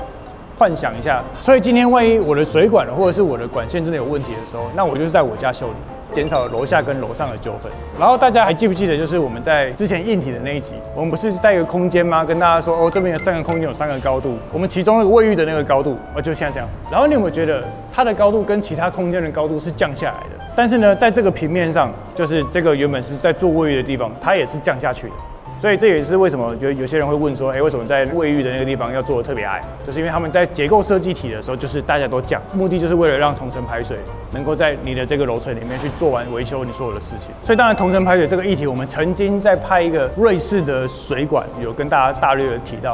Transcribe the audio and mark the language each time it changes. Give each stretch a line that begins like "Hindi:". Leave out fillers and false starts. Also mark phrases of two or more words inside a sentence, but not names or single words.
Chinese: 幻想一下，所以今天萬一我的水管或者是我的管線真的有問題的時候，那我就是在我家修理，減少了樓下跟樓上的糾紛。然後大家還記不記得，就是我們在之前硬體的那一集，我們不是在一個空間嗎？跟大家說，哦，這邊的3個空間有3個高度，我們其中那個衛浴的那個高度，就現在這樣。然後你有沒有覺得它的高度跟其他空間的高度是降下來的？但是呢，在這個平面上，就是這個原本是在做衛浴的地方，它也是降下去的。所以這也是為什麼有些人會問說，為什麼在衛浴的那個地方要做得特別矮？就是因為他們在結構設計體的時候，就是大家都降，目的就是為了讓同層排水能夠在你的這個樓層裡面去做完維修你所有的事情。所以當然同層排水這個議題，我們曾經在拍一個瑞士的水管，有跟大家大略的提到。